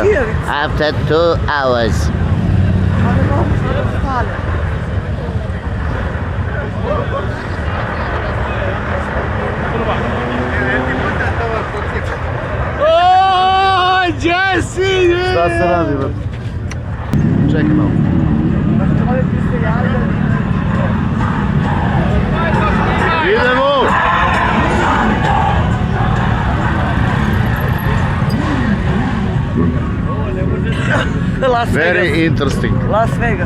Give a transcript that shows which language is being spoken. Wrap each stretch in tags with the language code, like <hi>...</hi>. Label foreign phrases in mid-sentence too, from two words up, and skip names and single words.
<en>After 2 hours.</en> <sr>Šta se radi, bro? Čekaj malo. Idemo! Las Vegas.</sr> <en>Very interesting. Las Vegas.</en>